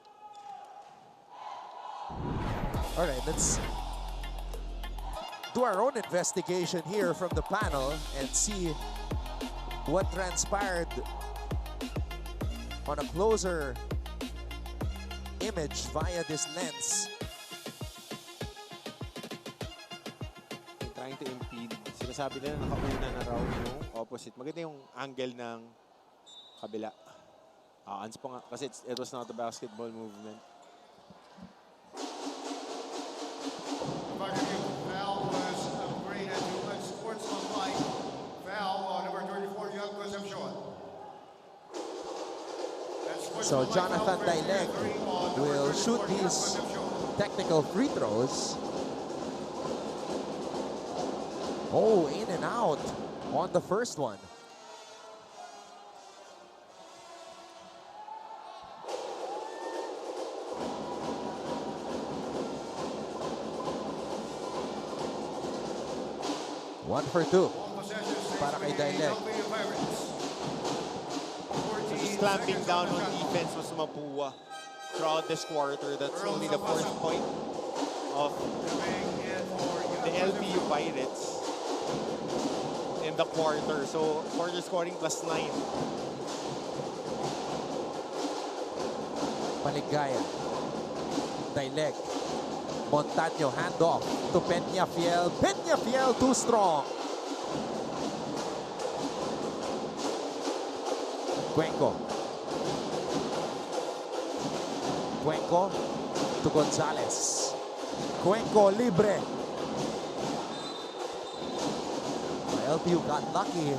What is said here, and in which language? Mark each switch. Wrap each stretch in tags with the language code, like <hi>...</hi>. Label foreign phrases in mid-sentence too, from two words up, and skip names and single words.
<en>All right, let's do our own investigation here from the panel and see what transpired on a closer image via this lens. Trying to impede.</en> <tl>Sinasabi nila nakauna na raw yung opposite. Maganda yung angle ng kabila. Ans pa nga kasi</tl> <en>it was not a basketball movement. Foul was upgraded to unsportsmanlike. Foul on number 34, young Concepcion. So Jonathan Daileg will shoot these technical free throws. Oh, in and out on the first one. One for two</en> <tl>para kay</tl> <en>Daileg. So just clamping down on defense was Mapúa throughout this quarter. That's only the 4th point of the LPU Pirates in the quarter. So quarter scoring +9. Paligaya. Daileg. Montaño handoff to Peñafiel. Peñafiel too strong. Cuenco. Cuenco to Gonzalez. Cuenco libre. LPU got lucky.</en>